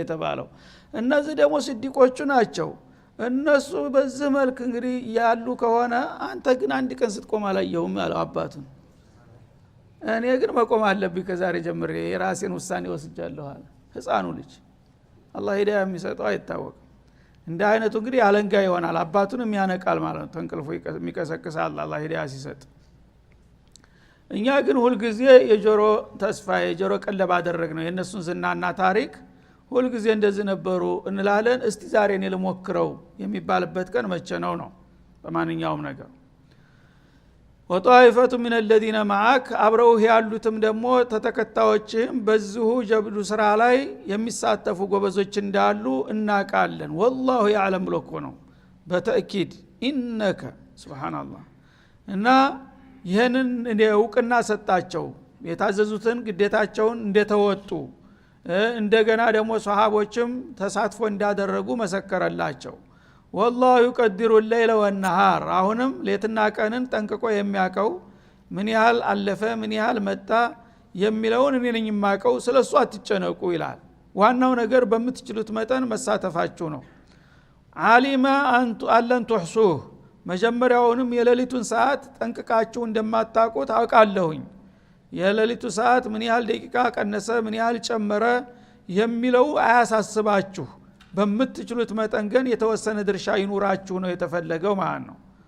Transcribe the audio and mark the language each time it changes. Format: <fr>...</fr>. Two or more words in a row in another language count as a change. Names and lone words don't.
<am>የተባለው። እነዚህ ደግሞ ስዲቆቹ ናቸው። እነሱ በዚህ መልክ እንግዲህ ያሉ ከሆነ አንተ ግን አንድ ቀን ስትቆም አላየሁም ያለው አባቱ። እኔ ግን መቆም አለብኝ ከዛሬ ጀምሬ የራሴን ውሳኔ ወስጃለሁ አለ ህፃኑ ልጅ። አላህ ሂዳያ የሚሰጠው አይታወቅም። እንደ አይነቱ እንግዲህ አለንጋ ይሆናል፣ አባቱንም ያነቃል ማለት ነው። ተንቅልፎ የሚቀሰቅሳል አላህ ሂዳያ ሲሰጥ። እኛ ግን ሁልጊዜ የጆሮ ተስፋ የጆሮ ቀለብ አደረግነው የነሱን ዝናና ታሪክ ሁል ጊዜ እንደዚህ ነበሩ እንላለን እስቲ ዛሬ እኔ ልሞክረው የሚባልበት ቀን መቼ ነው በማንኛውም ነገር ወጣይፈቱ</am> <ar>من الذين معك</ar> <am>አብረው ያሉትም ደግሞ ተተከታዮችም በዚሁ ጀብዱ ስራ ላይ የሚሳተፉ ጎበዞች እንዳሉ እናቃለን</am> <ar>والله يعلم</ar> <am>ለኮ ነው በተእኪድ ኢነከ ሱብሃንአላህ እና ይሄንን እውቅና ሰጣቸው የታዘዙትን ግዴታቸውን እንደተወጡ እንደገና ደግሞ ሷሃቦችም ተሳትፎ እንዳደረጉ መሰከረላቸው</am> <ar>والله يقدر الليل والنهار</ar> <am>አሁንም ሌትና ቀንን ጠንቅቆ የሚያቀው ምን ያህል አለፈ ምን ያህል መጣ የሚለውን እኔ ነኝ የማቀው ስለሱ አትጨነቁ ይላል ዋናው ነገር በምትችሉት መጠን መሳተፋችሁ ነው</am> <ar>علم أن لن تحصوه</ar> <am>መጀመሪያውንም የሌሊቱን ሰዓት ጠንቅቃችሁ እንደማታውቁት አውቃለሁኝ የሌሊቱ ሰዓት ምን ያህል ደቂቃ ቀነሰ ምን ያህል ጨመረ የሚለው አያሳስባችሁ በምትችሉት መጠን ግን የተወሰነ ድርሻ ይኑራችሁ ነው የተፈለገው ማለት ነው</am>